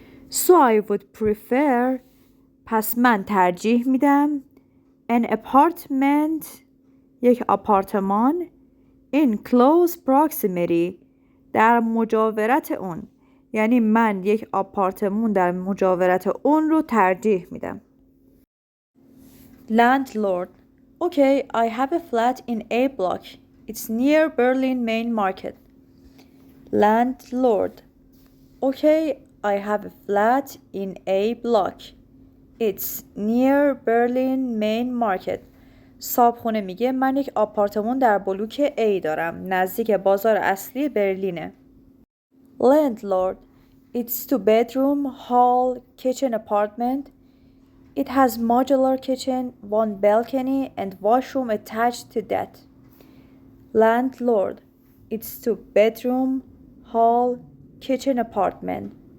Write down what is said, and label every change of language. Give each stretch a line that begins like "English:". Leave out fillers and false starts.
English: So I would prefer
Persian: پس من ترجیح میدم
English: an apartment
Persian: یک آپارتمان
English: in close proximity
Persian: در مجاورت اون. یعنی من یک آپارتمان در مجاورت اون رو ترجیح میدم.
English: Landlord. Okay, I have a flat in A block. It's near Berlin main market. Landlord. Okay, I have a flat in A block. It's near Berlin main market.
Persian: صاحبخونه میگه من یک آپارتمان در بلوک A دارم. نزدیک بازار اصلی برلینه.
English: Landlord. It's 2 bedroom, hall, kitchen apartment. It has modular kitchen, 1 balcony and washroom attached to that. Landlord. It's 2 bedroom, hall, kitchen apartment.